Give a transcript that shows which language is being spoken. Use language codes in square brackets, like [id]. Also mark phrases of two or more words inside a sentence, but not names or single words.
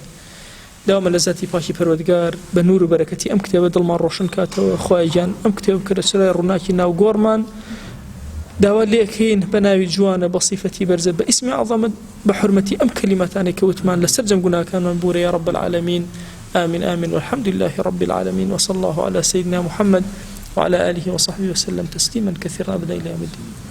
[ckb] داوامە لە ذاتی پاکی پەروەردگار بە نور و بەرەکەتی ئەم کتێبە دڵمان ڕۆشن کاتەوە. خوای گیان ئەم کتێب بکرە سەرای ڕووناکی ناو گۆڕمان، داوا لێکەین بە ناوی جوانە بە صیفەتی بەرزە بە ئیسمی عەظەمەت بە حورمەتی ئەم کەلیماتانەی کەوتمان لەسەر جەم گوناهەکانمان بورە [ar] یا رب العالمین. آمين آمين والحمد لله رب العالمين وصلى الله على سيدنا محمد وعلى آله وصحبه وسلم تسليما كثيرا أبدا إلى يوم الدين.